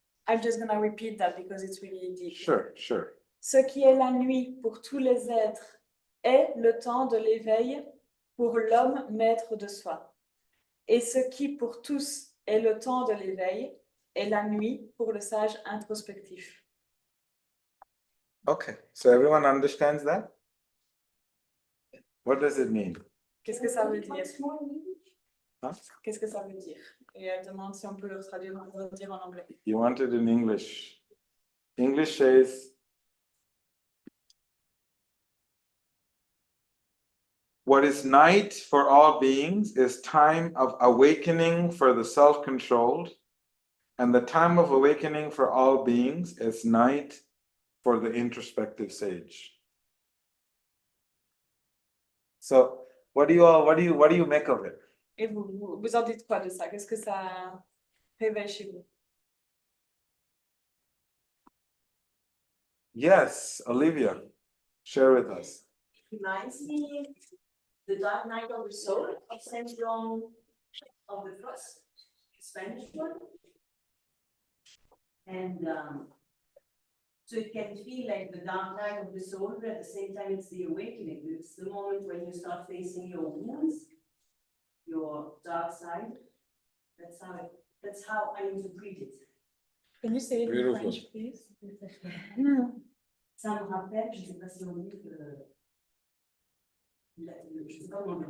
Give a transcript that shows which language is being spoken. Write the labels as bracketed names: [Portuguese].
[English] I'm just gonna repeat that because it's really deep. Sure, sure. [French] Ce qui est la nuit pour tous les êtres est le temps de l'éveil pour l'homme maître de soi. Et ce qui pour tous est le temps de l'éveil est la nuit pour le sage introspectif. [English] Okay, so everyone understands that? What does it mean? [French] Qu'est-ce que ça veut dire? Huh? Qu'est-ce que ça veut dire? Et elle demande si on peut le traduire en anglais. [English] You want it in English. English says, what is night for all beings is time of awakening for the self-controlled, and the time of awakening for all beings is night for the introspective sage. So, what do you make of it? [French] Et vous en dites quoi de ça? Qu'est-ce que ça réveille chez vous? [English] Yes, Olivia, share with us. Reminds me the Dark Night of the Soul of Saint John of the Cross, Spanish one. And so it can feel like the dark night of the soul, but at the same time it's the awakening. It's the moment when you start facing your wounds, your dark side. That's how I interpret it. Can you say it in Beautiful. French, please? [French] Ça me rappelle, je ne sais pas si on dit que je sais pas comment on dit.